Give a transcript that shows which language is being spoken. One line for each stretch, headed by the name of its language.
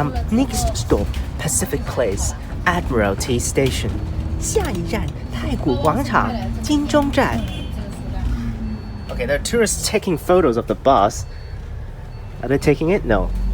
English: Next stop Pacific Place, Admiralty Station.
Cantonese: 下一站太古廣場金鐘站。
English: Okay, there are tourists taking photos of the bus. Are they taking it? No.